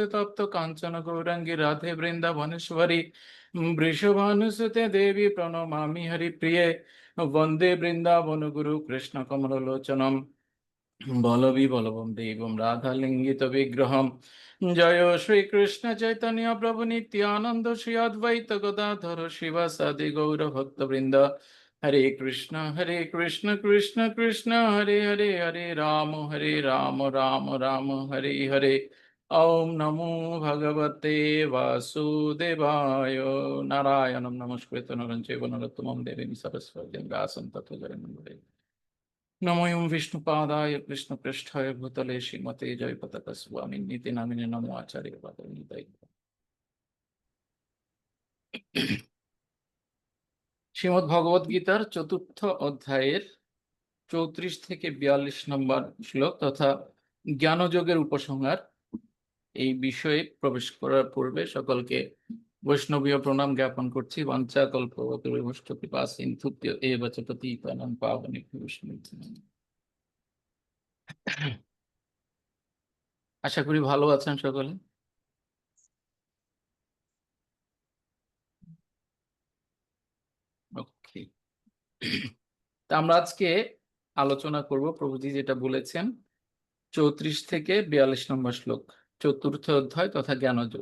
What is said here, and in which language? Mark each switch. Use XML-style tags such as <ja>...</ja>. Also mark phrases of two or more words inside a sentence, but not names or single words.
<sa>तप्त कांचन गौरांगी राधे वृंदावनेश्वरी वृषभानुसुते देवी प्रणमामि हरिप्रिये। वंदे वृंदावन गुरु कृष्ण कमललोचनम बलविबलवं देवं राधालिंगित विग्रहम्। जय श्री कृष्ण चैतन्य प्रभु नित्यानंद श्री अद्वैत गदाधर शिवासादि गौर भक्तवृंद। हरे कृष्ण कृष्ण कृष्ण हरे हरे, हरे राम राम राम हरे हरे। ओम नमो भगवते वासुदेवाय। नारायणं नमस्कृत्य नरं चैव नरोत्तमं देवीं सरस्वतीं व्यासं ततो जयमुदीरये। नमोऽयं विष्णुपादाय कृष्णपृष्ठाय भूतले श्रीमते जयपताकस्वामिन्नीति नामिने। नमो आचार्यपादाय।</sa> <bn>শ্রীমদ্ ভগবদ গীতার চতুর্থ অধ্যায়ের 34 থেকে 42 নম্বর শ্লোক তথা জ্ঞানযোগের উপসংহার, এই বিষয়ে প্রবেশ করার পূর্বে সকলকে বৈষ্ণবীয় প্রণাম জ্ঞাপন করছি।</bn> <sa>বাঞ্ছা কল্পতরুভ্যশ্চ কৃপা সিন্ধুভ্য এব চ পতিতানাং পাবনেভ্যো বৈষ্ণবেভ্যো।</sa> <bn>আশা করি ভালো আছেন সকলে। ওকে, তা আমরা আজকে আলোচনা করব প্রভুজি যেটা বলেছেন 34 থেকে 42 নম্বর শ্লোক, চতুর্থ অধ্যায় তথা জ্ঞানযোগ।</bn>